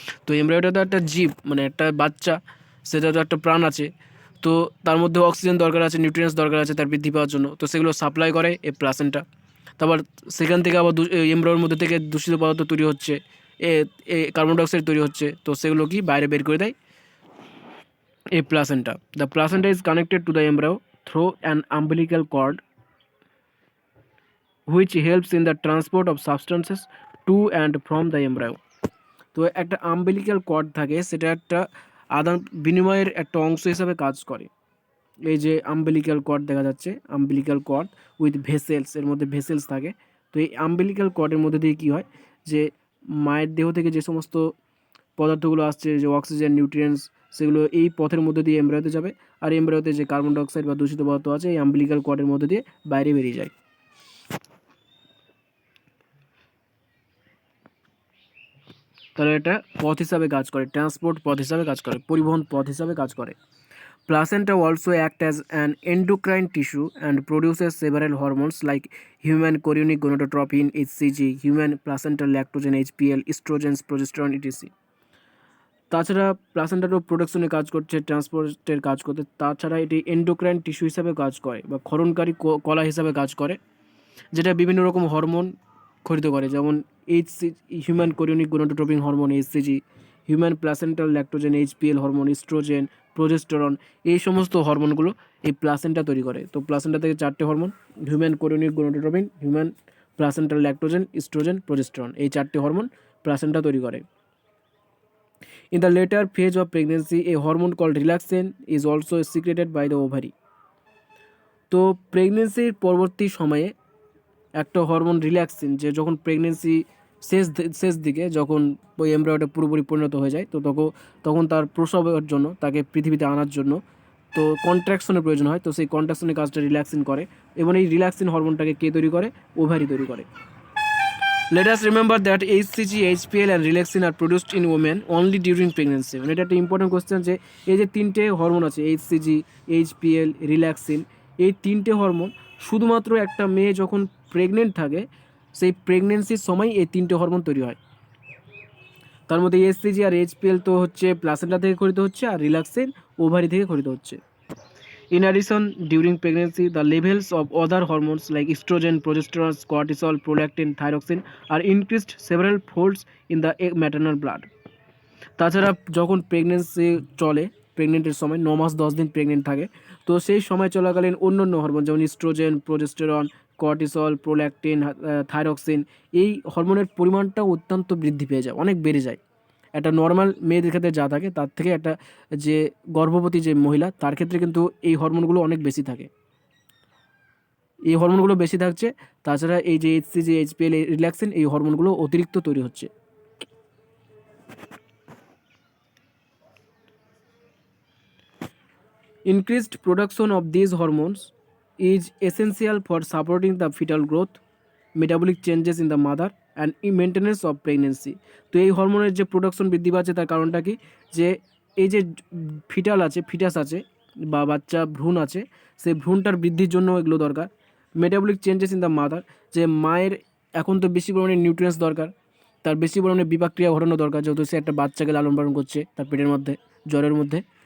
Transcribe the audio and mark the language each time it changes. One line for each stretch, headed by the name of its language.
Bangla: তো এমব্রায়োটা তো একটা জীব, মানে একটা বাচ্চা, সেটা তো একটা প্রাণ আছে, তো তার মধ্যে অক্সিজেন দরকার আছে, নিউট্রিয়েন্টস দরকার আছে তার বৃদ্ধি পাওয়ার জন্য, তো সেগুলো সাপ্লাই করে এই প্লাসেন্টা। তারপর সেখান থেকে আবার এমব্রায়োর মধ্যে থেকে দূষিত পদার্থ তৈরি হচ্ছে, কার্বন ডাইঅক্সাইড তৈরি হচ্ছে, তো সেগুলো কি বাইরে বের করে দেয় a placenta.
English: The placenta is connected to the embryo through an umbilical cord which helps in the transport of substances to and from the embryo.
Bangla: তো একটা আম্বিলিক্যাল কর্ড থাকে, সেটা একটা আদান বিনিময়ের একটা অংশ হিসাবে কাজ করে। এই যে আম্বিলিক্যাল কর্ড দেখা যাচ্ছে, আম্বিলিক্যাল কর্ড উইথ ভেসেলস, এর মধ্যে ভেসেলস থাকে। তো এই আম্বিলিক্যাল কর্ডের মধ্যে দিয়ে কী হয় যে মায়ের দেহ থেকে যে সমস্ত পদার্থগুলো আসছে, যে অক্সিজেন, নিউট্রিয়েন্টস, সেগুলো এই পথের মধ্যে দিয়ে এমব্রায়োতে যাবে, আর এমব্রায়োতে যে কার্বন ডাইঅক্সাইড বা দূষিত পদার্থ আছে এই আম্বিলিক্যাল কর্ডের মধ্যে দিয়ে বাইরে বেরিয়ে যায়। তাহলে এটা পথ হিসাবে কাজ করে, ট্রান্সপোর্ট পথ হিসাবে কাজ করে, পরিবহন পথ হিসাবে কাজ করে।
English: Placenta also act as an endocrine tissue and produces several hormones like human chorionic gonadotropin (HCG), human placental lactogen (HPL), estrogens, progesterone, etc.
Bangla: তাছাড়া প্লাসেন্টারও প্রোডাকশনে কাজ করছে, ট্রান্সপোর্টের কাজ করতে। তাছাড়া এটি এন্ডোক্রাইন টিস্যু হিসাবে কাজ করে বা ক্ষরণকারী কলা হিসাবে কাজ করে, যেটা বিভিন্ন রকম হরমোন খরিত করে, যেমন HC human chorionic gonadotropin hormone HCG, human placental Lactogen HPL hormone, oestrogen, progesterone, এই সমস্ত হরমোনগুলো এই প্লাসেন্টা তৈরি করে। তো প্লাসেন্টা থেকে 4টে hormone, human chorionic gonadotropin, human placental Lactogen, oestrogen, progesterone, এই 4টে হরমোন প্লাসেন্টা তৈরি করে।
English: In the later phase of pregnancy, a hormone called relaxin is also secreted by the ovary.
Bangla: তো প্রেগনেন্সির পরবর্তী সময়ে একটা হরমোন রিল্যাক্সিন, যে যখন প্রেগনেন্সি শেষ দিকে যখন ওই এমব্রায়োটা পুরোপুরি পরিণত হয়ে যায়, তো তখন তার প্রসবের জন্য, তাকে পৃথিবীতে আনার জন্য তো কন্ট্রাকশনের প্রয়োজন হয়। তো সেই কন্ট্রাকশনের কাজটা রিল্যাক্সিন করে, এবং এই রিল্যাক্সিন হরমোনটাকে কে তৈরি করে? ওভারি তৈরি করে।
English: Let us remember that HCG, HPL and relaxin are produced in women only during pregnancy.
Bangla: মানে এটা একটা ইম্পর্টেন্ট কোশ্চেন, যে এই যে 3টে হরমোন আছে, HCG, HPL, রিল্যাক্সিন, এই 3টে হরমোন শুধুমাত্র একটা মেয়ে যখন প্রেগনেন্ট থাকে, সেই প্রেগনেন্সির সময় এই 3টে হরমোন তৈরি হয়। তার মধ্যে HCG আর HPL তো হচ্ছে প্লাসেন্টা থেকে খরিত হচ্ছে, আর রিল্যাক্সিন ওভারি থেকে খরিত হচ্ছে।
English: In addition, during pregnancy, the levels of other hormones like estrogen, progesterone, cortisol, prolactin, thyroxine are increased several folds in the maternal blood.
Bangla: তাছাড়া যখন প্রেগনেন্সি চলে, প্রেগনেন্টের সময় 9 মাস 10 দিন প্রেগনেন্ট থাকে, তো সেই সময় চলাকালীন অন্যান্য হরমোন যেমন oestrogen, progesterone, cortisol, prolactin, thyroxine, এই হরমোনের পরিমাণটা অত্যন্ত বৃদ্ধি পেয়ে যায়, অনেক বেড়ে যায়। একটা নর্মাল মেয়েদের ক্ষেত্রে যা থাকে তার থেকে একটা যে গর্ভবতী যে মহিলা, তার ক্ষেত্রে কিন্তু এই হরমোনগুলো অনেক বেশি থাকে, এই হরমোনগুলো বেশি থাকছে। তাছাড়া এই যে HCG, HPL, রিল্যাক্সিন, এই হরমোনগুলো অতিরিক্ত তৈরি হচ্ছে।
English: Increased production of these hormones is essential for supporting the fetal growth, metabolic changes in the mother and maintenance of pregnancy.
Bangla: তো এই হরমোনের যে প্রোডাকশন বৃদ্ধি পাচ্ছে তার কারণটা কি? যে এই যে ফিটাস আছে বা বাচ্চা ভ্রূণ আছে, সেই ভ্রূণটার বৃদ্ধির জন্য এগুলো দরকার।
English: metabolic changes in the mother,
Bangla: যে মায়ের এখন তো বেশি পরিমাণে নিউট্রিয়েন্টস দরকার, তার বেশি পরিমাণে বিপাক্রিয়া ঘটানো দরকার, যেহেতু সে একটা বাচ্চাকে লালন পালন করছে তার পেটের মধ্যে, জ্বরের মধ্যে।